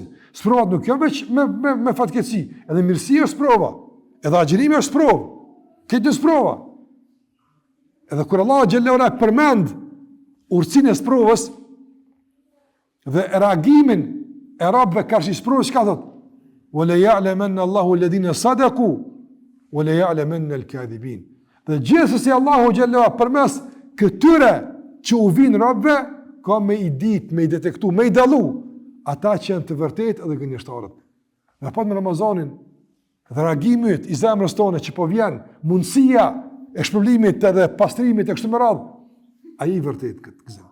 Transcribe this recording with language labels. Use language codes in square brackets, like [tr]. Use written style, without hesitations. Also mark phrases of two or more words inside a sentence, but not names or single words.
[sq] Sprovat nuk janë veç me fatkeqësi, edhe mirësia është sprova, edhe agjërimi është sprovë. Këtë sprova. Edhe kur Allah [ar] جل وعلا [sq] përmend urtësinë e sprovës dhe reagimin e robëve karshi sprovës, çka thot? [ar] وليعلمن الله الذين صدقوا وليعلمن الكاذبين. [sq] Dhe gjithsesi Allahu [ar] جل وعلا [sq] përmes këtyre që u vinë robëve ka me i ditë, me i detektu, me i dalu ata që janë të vërtetë edhe gënjeshtarët. Në pas me Ramazanin dhe reagimit i zemrës tonë që po vjen, mundësia e shpërblimit edhe pastrimit e kështu me radhë, ai i vërtet këtë gëzim.